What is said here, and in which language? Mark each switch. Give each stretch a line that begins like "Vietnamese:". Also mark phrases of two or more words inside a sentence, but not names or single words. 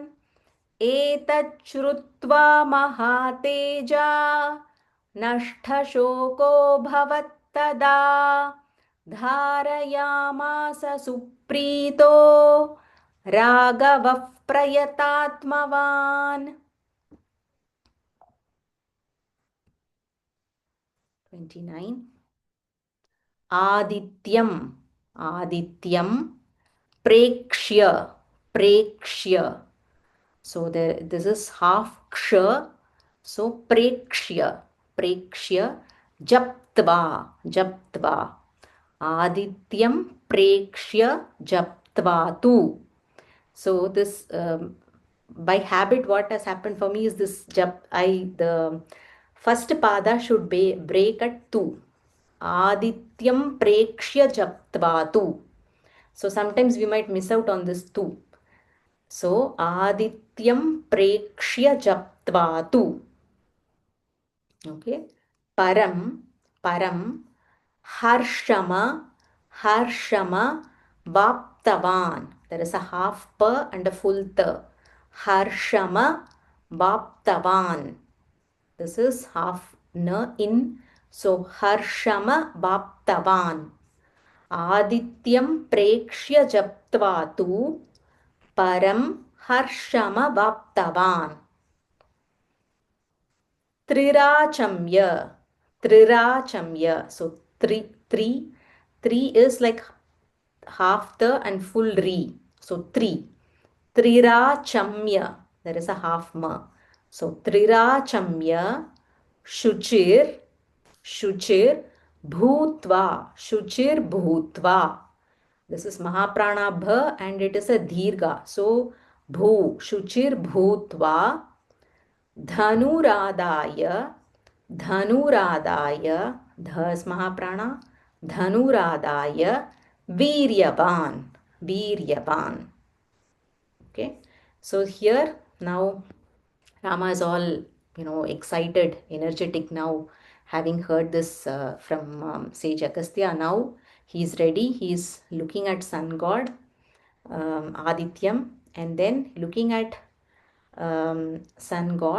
Sanskrit: एतच्छ्रुत्वा महातेजा नष्टशोको भवत्तदा धारयामास सुप्रीतो राघवः प्रयतात्मवान्. 29. आदित्यं आदित्यं प्रेक्ष्य प्रेक्ष्य.
English: So this is half ksha, so
Sanskrit: प्रेक्ष्य प्रेक्ष्य जप्त्वा जप्त्वा. आदित्यं प्रेक्ष्य जप्त्वा तु.
English: So this by habit what has happened for me is this the first pada should break at tu.
Sanskrit: आदित्यं प्रेक्ष्य जप्त्वा तु.
English: So sometimes we might miss out on this tu.
Sanskrit: So आदित्यं प्रेक्ष्य जप्त्वा तु.
English: Okay.
Sanskrit: परं परं हर्षम हर्षम वाप्तवान्.
English: There is a half pa and a full ta.
Sanskrit: हर्षम वाप्तवान्.
English: This is half na in. So
Sanskrit: हर्षम वाप्तवान्. आदित्यं प्रेक्ष्य जप्त्वा तु परं हर्षम वाप्तवान्. त्रिराचम्य त्रिराचम्य.
English: So three is like half the and full re.
Sanskrit: So त्रिराचम्य.
English: There is a half ma.
Sanskrit: So त्रिराचम्य शुचिर् शुचिर् भूत्वा.
English: This is mahaprana bha and it is a dirgha.
Sanskrit: So भू शुचिर् भूत्वा धनुरादाय ध is महाप्राण धनुरादाय वीर्यवान्.
English: Okay, so here now Rama is all excited, energetic now, having heard this from sage Agastya. Now he is ready. He is looking at sun god Adityam and then looking at sun god.